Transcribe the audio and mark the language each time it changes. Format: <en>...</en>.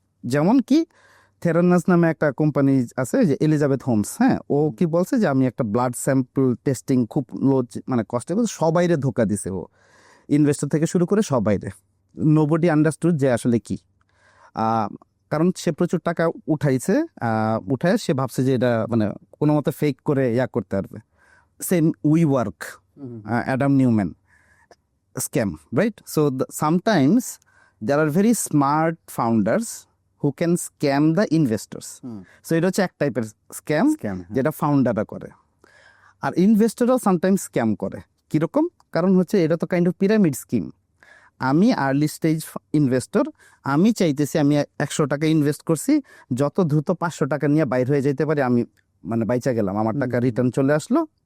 <bn>যেমন কি থেরানাস নামে একটা কোম্পানি আছে, যে এলিজাবেথ হোমস, হ্যাঁ, ও কি বলছে যে আমি একটা ব্লাড স্যাম্পল টেস্টিং খুব লো মানে কষ্টে সবাইরে ধোকা দিছে, ও ইনভেস্টর থেকে শুরু করে সবাইরে। নোবডি আন্ডারস্টুড যে আসলে কি, কারণ সে প্রচুর টাকা উঠাইছে, উঠায় সে ভাবছে যে এটা মানে কোনো মতো ফেক করে করতে পারবে। Same we work, Adam Neumann, scam, right?</bn> <en>So sometimes there are very smart founders who can scam the investors.</en> <bn>So এটা হচ্ছে এক টাইপের স্ক্যাম যেটা ফাউন্ডাররা করে। আর ইনভেস্টরও সামটাইমস স্ক্যাম করে। কীরকম? কারণ হচ্ছে এটা তো কাইন্ড অফ পিরামিড স্কিম। আমি আর্লি স্টেজ ইনভেস্টর, আমি চাইতেছি আমি 100 টাকা ইনভেস্ট করছি, যত দ্রুত 500 টাকা নিয়ে বাইর হয়ে যেতে পারি, আমি মানে বাইচা গেলাম, আমার টাকা রিটার্ন চলে আসলো।</bn>